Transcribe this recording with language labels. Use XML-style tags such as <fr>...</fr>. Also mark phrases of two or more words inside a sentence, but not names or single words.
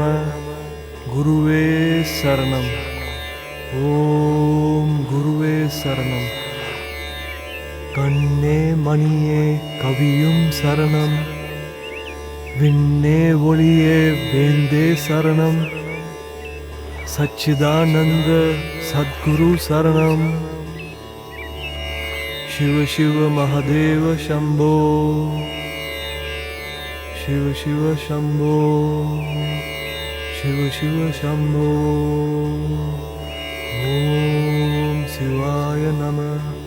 <ta>குருவே சரணம். ஓம் குருவே சரணம். கண்ணே மணியே கவியும் சரணம். விண்ணே ஒளியே வேந்தே சரணம். சச்சிதானந்த சத்குரு சரணம்.</ta> <sa>शिव शिव महादेव शंभो. शिव शिव शंभो. शिव शिव शंभो. ओम शिवाय नमः.</sa>